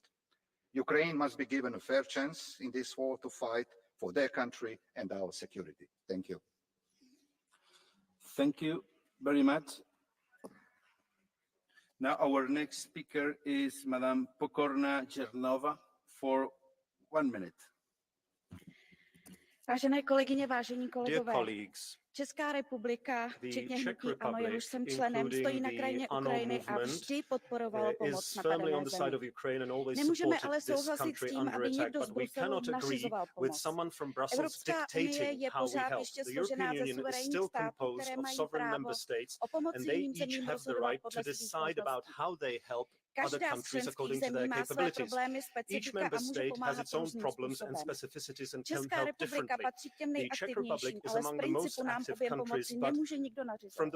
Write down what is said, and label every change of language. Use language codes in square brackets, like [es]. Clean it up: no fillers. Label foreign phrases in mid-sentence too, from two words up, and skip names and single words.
[en] Ukraine must be given a fair chance in this war to fight for their country and our security. Thank you. Thank you very much. Now our next speaker is Madame Pokorna Chernova for 1 minute. [cs] Vážené kolegyně, vážení kolegové, Česká republika, včetně hnutí ANO, jehož jsem členem, stojí na krajině Ukrajiny a vždy podporovalo pomoc napadené zemi. Nemůžeme ale souhlasit s tím, aby někdo z Bruselu nařizoval pomoc. Evropská unie je pořád ještě složená ze suverénních států, které mají právo o pomoci jiným zemím rozhodovat podle svých možností. Každá z členských zemí má své problémy, specifika a může pomáhat různým způsobem. Česká republika patří k těm nejaktivnějším, ale z principu nám objem pomoci nemůže nikdo nařizovat.